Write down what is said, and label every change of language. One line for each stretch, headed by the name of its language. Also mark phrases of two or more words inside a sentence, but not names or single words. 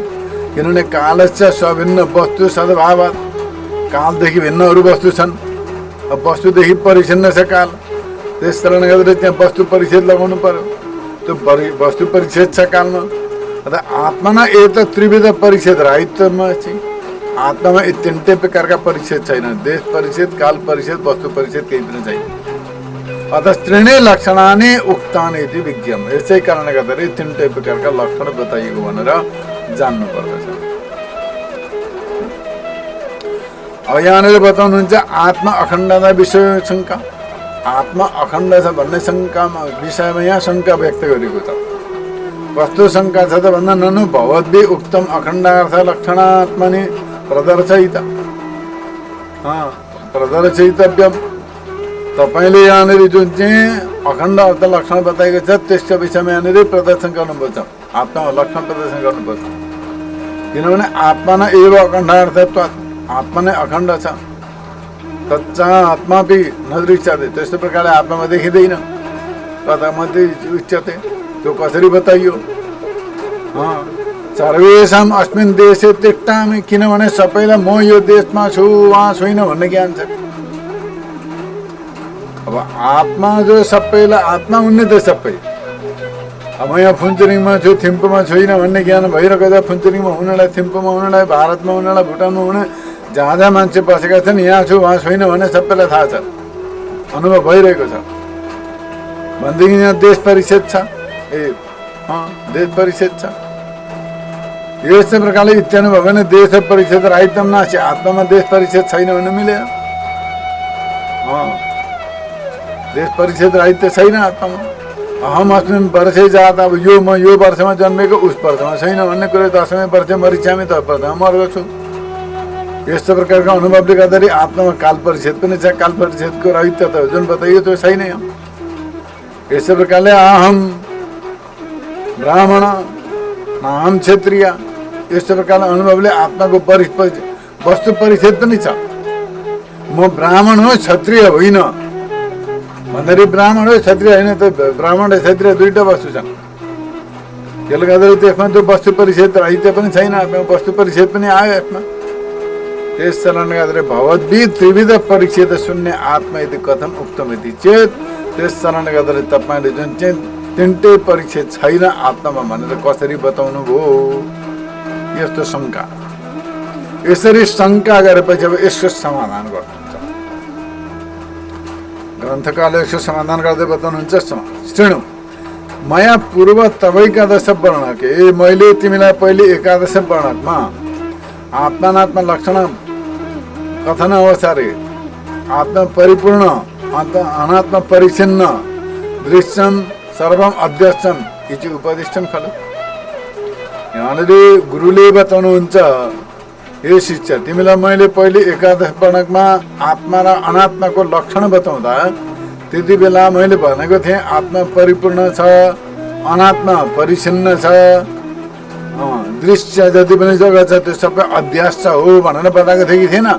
Nepali: किनभने
Sanskrit: कालस्य सभिन्न वस्तु सद्भावात्,
Nepali: कालदेखि भिन्न अरू वस्तु छन्, अब वस्तुदेखि परिच्छिन्न छ काल, त्यस कारणले गर्दा त्यहाँ वस्तु परिच्छेद लगाउनु पर्यो। त्यो वस्तु परिच्छेद छ कालमा। अतः आत्मा एक त्रिविध परिच्छेद रहितमा चाहिँ आत्मामा यी 3टै प्रकारका परिच्छेद छैन, देश परिच्छेद, काल परिच्छेद, वस्तु परिच्छेद केही पनि छैन।
Sanskrit: अतः त्रीणि लक्षणानि उक्तानि इति विज्ञम।
Nepali: यसै कारणले गर्दाखेरि 3टै प्रकारका लक्षण बताइएको भनेर जान्नु पर्दछ। अब यहाँनिर बताउनुहुन्छ आत्मा अखण्डता विषय शङ्का। आत्मा अखण्ड छ भन्ने शङ्कामा विषयमा यहाँ शङ्का व्यक्त गरेको छ। कस्तो शङ्का छ त भन्दा
Sanskrit: ननु भवद्भिः उक्तम अखण्डार्थ लक्षणात्मनि प्रदर्शयित प्रदर्शयितव्यम। तपाईँले यहाँनिर जुन चाहिँ अखण्ड अर्थ लक्षण बताएको छ त्यसको विषयमा यहाँनिर प्रदर्शन गर्नुपर्छ, आत्मामा लक्षण प्रदर्शन गर्नुपर्छ। किनभने आत्मा न एव अखण्डार्थत्वात्,
Nepali: आत्मा नै अखण्ड छ। तच्चा आत्मा पनि नदृश्यते, त्यस्तो प्रकारले आत्मामा देखिँदैन।
Sanskrit: कथामध्ये उच्यते,
Nepali: त्यो कसरी बताइयो?
Sanskrit: सर्वेषाम् अस्मिन् देशे तिष्ठामि,
Nepali: किनभने सबैलाई म यो देशमा छु वहाँ छुइनँ भन्ने ज्ञान छ। अब आत्मा जो सबैलाई आत्मा हुने त सबै, अब यहाँ फुन्चुरिङमा छु थिम्पूमा छुइनँ भन्ने ज्ञान भइरहेको छ। फुन्चुरिङमा हुनेलाई, थिम्पूमा हुनेलाई, भारतमा हुनेलाई, भुटानमा हुने, जहाँ जहाँ मान्छे बसेका छन् यहाँ छु वहाँ छुइनँ भन्ने सबैलाई थाहा छ, अनुभव भइरहेको छ। भनेदेखि यहाँ देश परिच्छेद छ, देश परिच्छेद छ। यस्तै प्रकारले इत्यादि भयो भने
Sanskrit: देश परिच्छेद राहित्यम नास्ति,
Nepali: आत्मामा देश परिच्छेद छैन भने मिलेन। देश परिच्छेद राहित्य छैन आत्मामा।
Sanskrit: अहम अस्मिन् वर्षे जात,
Nepali: अब यो म यो वर्षमा जन्मेको उस वर्षमा छैन भन्ने कुरो,
Sanskrit: 10वें वर्ष मरिचामी
Nepali: 10 वर्षमा मरेको छु। यस्तो प्रकारको अनुभवले गर्दाखेरि आत्मामा काल परिच्छेद पनि छ। काल परिच्छेदको राहित्य त जुन बताइयो त्यो छैन। यस्तो प्रकारले
Sanskrit: अहम ब्राह्मण अहम क्षत्रिय,
Nepali: यस्तो प्रकारले अनुभवले आत्माको वस्तु परिच्छेद पनि छ। म ब्राह्मण हो क्षत्रिय होइन भन्दाखेरि ब्राह्मण हो क्षत्रिय होइन, त ब्राह्मण र क्षत्रिय दुईटा वस्तु छन्। त्यसले गर्दाखेरि त्यसमा त्यो वस्तु परिच्छेद राहित्य पनि छैन, आत्मा वस्तु परिच्छेद पनि आयो यसमा। त्यस कारणले गर्दाखेरि
Sanskrit: भवद्भिः त्रिविध परिच्छेद शून्य आत्मा यदि कथम उक्तम इति चेत,
Nepali: त्यस कारणले गर्दाखेरि तपाईँले जुन चाहिँ तिनटै परिच्छेद छैन आत्मामा भनेर कसरी बताउनु भयो? यस्तो शङ्का, यसरी शङ्का गरेपछि अब यसको समाधान गर्नुहुन्छ। ग्रन्थकारले यसको समाधान गर्दै बताउनुहुन्छ।
Sanskrit: श्रेणु मया पूर्व तवैकादश वर्णके,
Nepali: मैले तिमीलाई पहिले एकादश वर्णकमा
Sanskrit: आत्मानात्मा लक्षण कथन अवसरे आत्मा परिपूर्ण अनात्मा परिच्छिन्न दृश्यम सर्वम अध्यक्षम इति उपदिष्टम खलु।
Nepali: यहाँनिर गुरुले बताउनुहुन्छ, हे शिष्य तिमीलाई मैले पहिले एकादश वर्णकमा आत्मा र अनात्माको लक्षण बताउँदा त्यति बेला मैले भनेको थिएँ आत्मा परिपूर्ण छ, अनात्मा परिच्छिन्न छ, दृश्य जति पनि जगत छ त्यो सबै अध्यास हो भनेर बताएको थियो कि थिएन?